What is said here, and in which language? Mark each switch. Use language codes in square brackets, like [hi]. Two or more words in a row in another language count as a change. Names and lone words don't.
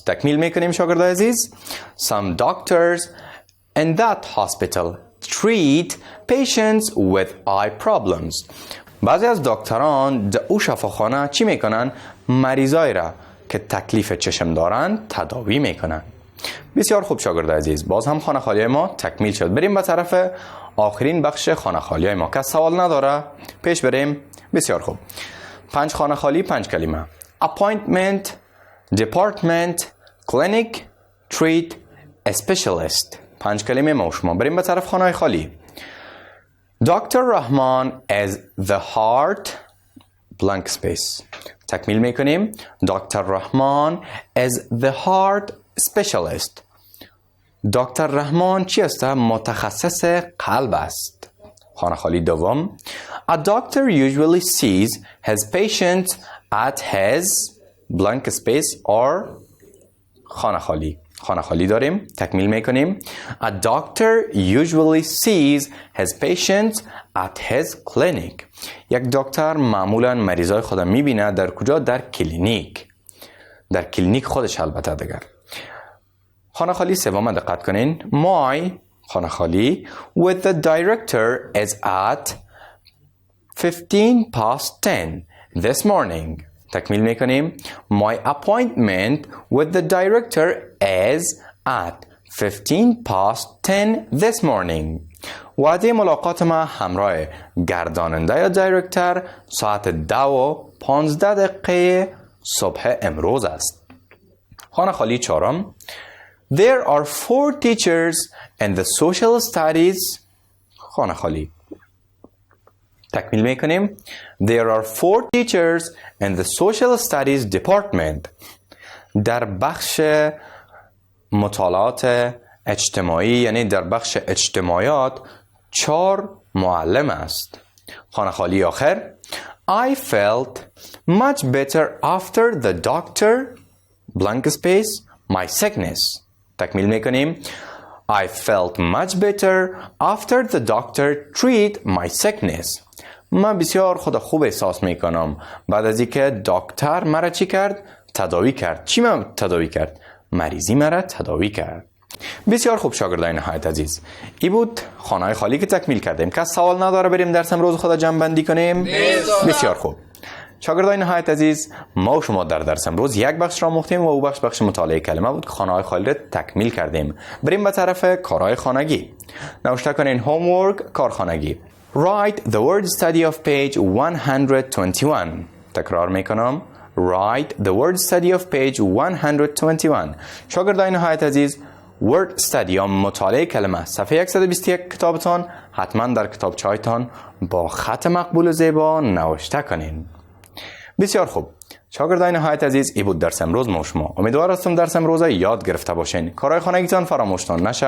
[fa] تکمیل میکنیم شاگردای عزیز. [en] Some doctors in that hospital treat patients with eye problems. [fa] بعضی از دکتران در او شفاخانه چی میکنن؟ مریضای را که تکلیف چشم دارن تداوی میکنن. بسیار خوب شاگردای عزیز، باز هم خانه خالی ما تکمیل شد. بریم به طرف آخرین بخش خانه خالی ما. که سوال نداره پیش بریم. بسیار خوب. 5 خانه خالی 5 کلمه. [en] appointment, department, clinic, treat, specialist. [fa] 5 کلمه ما و شما. بریم به طرف خانه خالی. [en] Dr. Rahman is the heart blank space. [fa] تکمیل میکنیم. [en] Dr. Rahman is the heart specialist. [fa] دکتر رحمان چی است؟ متخصص قلب است. خانه خالی دوم. [en] A doctor usually sees his patients at his blank space or [fa] خانه خالی. خانه خالی داریم. تکمیل میکنیم. [en] A doctor usually sees his patients at his clinic. [fa] یک دکتر معمولا مریضای خود میبینه در کجا؟ در کلینیک. در کلینیک خودش البته دیگر. خانه خالی سوم دقت کنین. [en] My خانه خالی with the director is at 10:15 this morning. [fa] تکمیل میکنیم. [en] My appointment with the director is at 10:15 this morning. [fa] وعده ملاقات ما همراه گرداننده یا دایرکتر ساعت 10:15 صبح امروز است. خانه خالی چهارم. [en] There are 4 teachers in the social studies. [fa] خانه خالی. تکمیل میکنیم. [en] There are 4 teachers in the social studies department. [fa] در بخش مطالعات اجتماعی یعنی در بخش اجتماعیات 4 معلم است. خانه خالی آخر. [en] I felt much better after the doctor blank space my sickness. [fa] تکمیل میکنیم. [en] I felt much better after the doctor treated my sickness. [fa] من بسیار خود خوب احساس میکنم بعد از اینکه دکتر مرا چی کرد؟ تداوی کرد. چی مرا تداوی کرد؟ مریضی مرا تداوی کرد. بسیار خوب شاگردان نهایت عزیز، این بود خانه خالی که تکمیل کردیم. کس سوال نداره بریم درس امروز خود جمع بندی کنیم؟ بسیار خوب شاگردان نهایت عزیز، ما و شما در درس امروز یک بخش را آموختیم و او بخش مطالعه کلمه بود که خانه خالی را تکمیل کردیم. بریم به طرف کارهای خانگی. نوشته کنین homework کارخانگی. [en] Write the word study of page 121. [fa] تکرار میکنم. [en] Write the word study of page 121. [fa] شاگردان نهایت عزیز، [en] word study [fa] یا مطالعه کلمه صفحه 121 کتابتان حتما در کتابچه‌هایتان با خط مقبول و زیبا نوشته کنین. بسیار خوب شاگردان نهایت عزیز، این بود درس امروز ما شما. امیدوار هستم درس امروز یاد گرفته باشین. کارهای خانگیتان فراموشتان نشه.